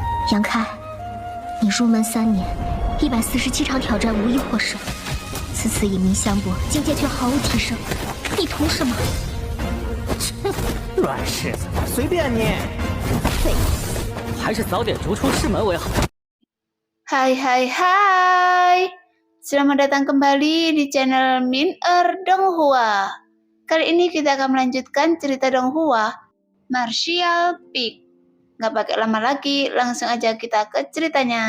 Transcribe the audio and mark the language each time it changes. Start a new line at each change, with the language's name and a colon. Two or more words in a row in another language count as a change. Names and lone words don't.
Chinese: 杨开，你入门3年，147场挑战无一获胜，此次以名相搏，境界却毫无提升，你图什么？软柿子，随便你。废物，还是早点逐出师门为好。
Indonesian: Hai, selamat datang kembali di channel Min Donghua. Kali ini kita akan melanjutkan cerita Donghua, Martial Peak. Nggak pakai lama lagi, langsung aja kita ke ceritanya.